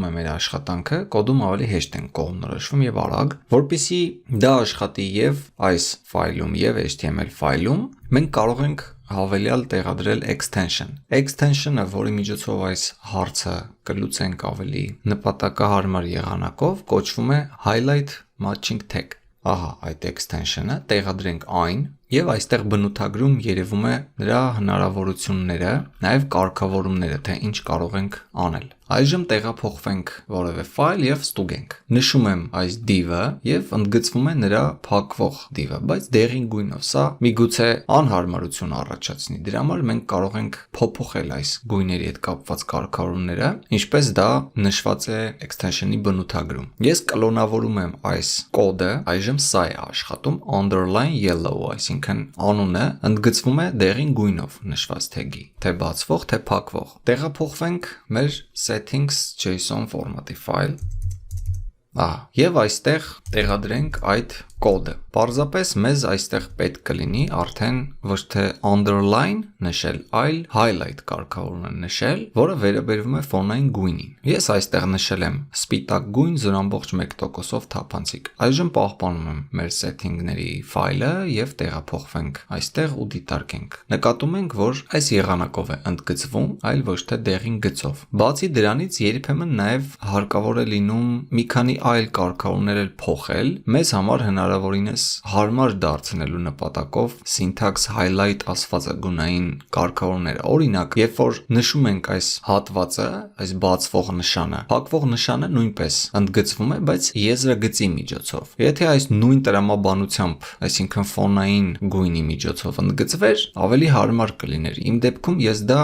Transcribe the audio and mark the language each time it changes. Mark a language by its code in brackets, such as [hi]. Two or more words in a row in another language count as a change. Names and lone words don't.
[hy] է մեր աշխատանքը, կոդում ավելի հեշտ են կողմնորոշվում եւ արագ, որpիսի դա աշխատի եւ այս ֆայլում եւ HTML ֆայլում, մենք կարող ենք հավելյալ տեղադրել extension։ Extension-ը, որի միջոցով այս հարցը կլուծենք ավելի նպատակահարմար եղանակով, կոչվում է [en] highlight matching tag։ [hy] Ահա այդ extension-ը, տեղադրենք այն եւ այստեղ բնութագրում երևում է նրա հնարավորությունները, նաեւ կարգավորումները, թե ինչ կարող ենք անել։ Այժմ տեղափոխվենք որևէ ֆայլ եւ ստուգենք։ Նշում եմ այս div-ը եւ ընդգծվում է նրա փակվող div-ը, բայց դեղին գույնով, սա միգուցե անհարմարություն առաջացնի։ Դրա համար մենք կարող ենք փոփոխել այս գույների հետ կապված կարգավորումները, ինչպես դա նշված է extension-ի բնութագրում։ Ես կլոնավորում եմ այս կոդը, այժմ սա է աշխատում [en] underline yellow, [hy] այսինքն անունը ընդգծվում է դեղին գույնով նշված թեգի, թե բացվող, թե փակվող։ Տեղափոխվենք մեր settings.json ֆորմատի ֆայլ։ Եվ այստեղ տեղադրենք այդ կոդը։ Պարզապես մեզ այստեղ պետք կլինի արդեն ոչ թե underline նշել, այլ highlight կարգավորումը նշել, որը վերաբերվում է ֆոնային գույնին։ Ես այստեղ նշել եմ սպիտակ գույն 0.1%-ով թափանցիկ։ Այժմ պահպանում եմ մեր setting-ների ֆայլը եւ տեղափոխվենք այստեղ ու դիտարկենք։ Նկատում ենք, որ այս եղանակով է ընդգծվում, այլ ոչ թե դեղին գծով։ Բացի դրանից երբեմն նաեւ հարկավոր է լինում մի քանի այլ կարգավորումներ փոխել, մեզ համար հնարավորինս հարմար դարձնելու նպատակով [en] syntax highlight [hy] ասվածագունային կարգավորումները։ Օրինակ, երբ որ նշում ենք այս հատվածը, այս բացվող նշանը, փակվող նշանը նույնպես ընդգծվում է, բայց եզրագծի միջոցով։ Եթե այս նույն տրամաբանությամբ, այսինքն ֆոնային գույնի միջոցով ընդգծվեր, ավելի հարմար կլիներ։ Իմ դեպքում ես դա